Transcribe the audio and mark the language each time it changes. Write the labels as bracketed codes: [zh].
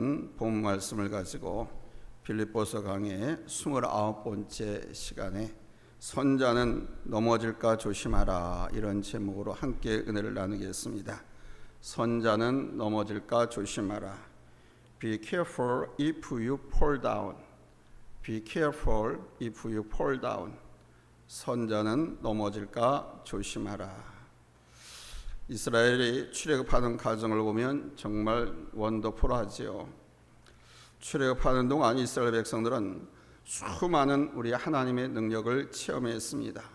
[ko] 본 말씀을 가지고 빌립보서 강의 29번째 시간에 선자는 넘어질까 조심하라, 이런 제목으로 함께 은혜를 나누겠습니다. 선자는 넘어질까 조심하라. [en] Be careful if you fall down. Be careful if you fall down. [ko] 선자는 넘어질까 조심하라. 이스라엘이 출애굽하는 과정을 보면 정말 원더풀하지요. 출애굽하는 동안 이스라엘 백성들은 수많은 우리 하나님의 능력을 체험했습니다.